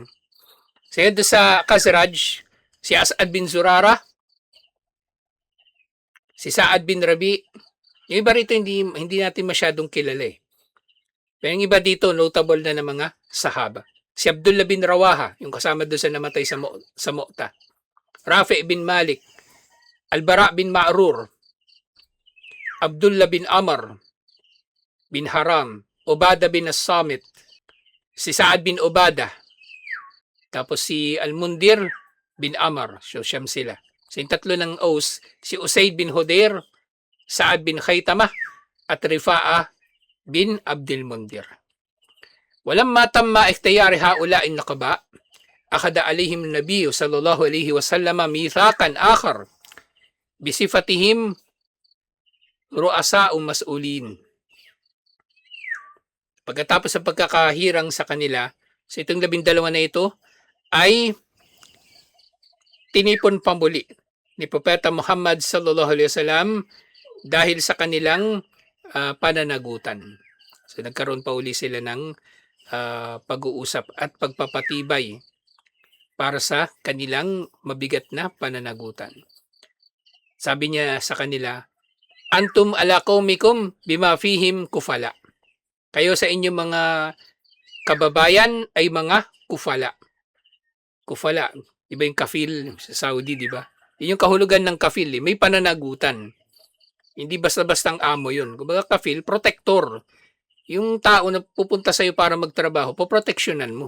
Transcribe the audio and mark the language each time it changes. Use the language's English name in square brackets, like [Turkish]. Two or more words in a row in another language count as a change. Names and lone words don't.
[Filipino] Kaya doon sa Khazraj, si As'ad bin Zurara, si Sa'ad bin Rabi, yung iba rito hindi natin masyadong kilala Pero yung iba dito, notable na ng mga sahaba. Si Abdullah bin Rawaha, yung kasama doon sa namatay sa Mu'tah. Rafi' bin Malik, Al-Bara' bin Ma'rur, Abdullah bin Amr bin Haram, Ubadah bin As-Samit, si Sa'ad bin Ubadah, tapos si Al-Mundir bin Amr. So, siyam sila. So, yung 3 ng Aus, si Usayd bin Hudair, Sa'ad bin Khaytamah, at Rifa'ah bin Abdul Mundir. [Arabic] ولما تم اختيار هؤلاء النقباء أخذ عليهم النبي صلى الله عليه وسلم ميثاقا آخر بصفتهم رؤساء مسؤولين. [Filipino] Pagkatapos sa pagkakahirang sa kanila, sa itong 12 na ito ay tinipon pamuli ni Propeta Muhammad [Arabic] صلى الله عليه وسلم [Filipino] dahil sa kanilang pananagutan. So nagkaroon pa uli sila ng pag-uusap at pagpapatibay para sa kanilang mabigat na pananagutan. Sabi niya sa kanila, [Arabic] أنتم على قومكم بما فيهم كفلاء. [Filipino] Kayo sa inyong mga kababayan ay mga kufala. Kufala, di ba yung kafil sa Saudi, di ba? Yun yung kahulugan ng kafil, may pananagutan. Hindi basta-bastang amo yun. Kumbaga kafil, protector. Yung tao na pupunta sa'yo para magtrabaho, poproteksyonan mo.